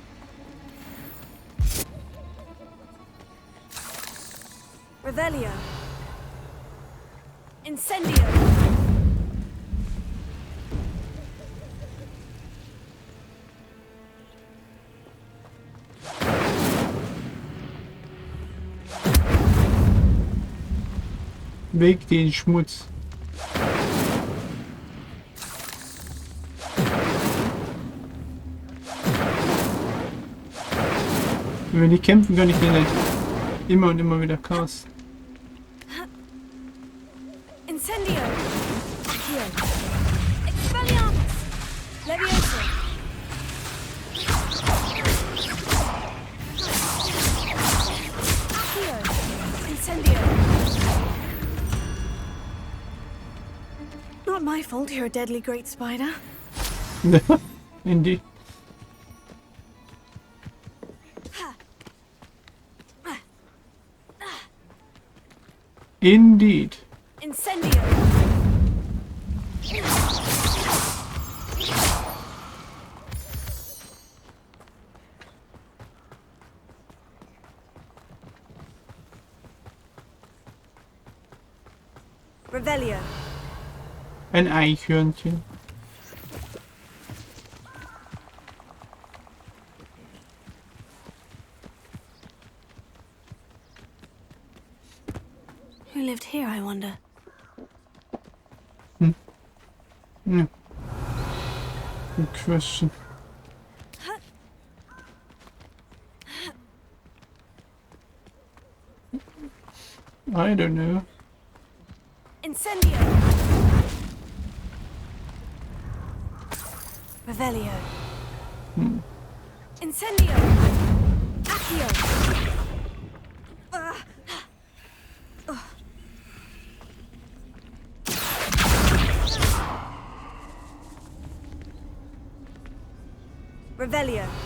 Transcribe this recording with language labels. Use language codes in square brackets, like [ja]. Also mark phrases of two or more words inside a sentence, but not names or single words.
[la] Revelio! Incendio! [de] Weg den Schmutz. Wenn wir nicht kämpfen, kann ich den nicht immer und immer wieder casten. [la] Incendio! Accio! Expelliarmus! Levioso! Accio! Incendio! [en] Not my fault you're a deadly great spider. Indeed. Indeed. [la] Incendio! Revelio! [de] Ein Eichhörnchen. [en] Who lived here, I wonder? Yeah. Good question. I don't know. [la] Incendio! Revelio! Incendio! Accio! Revelio!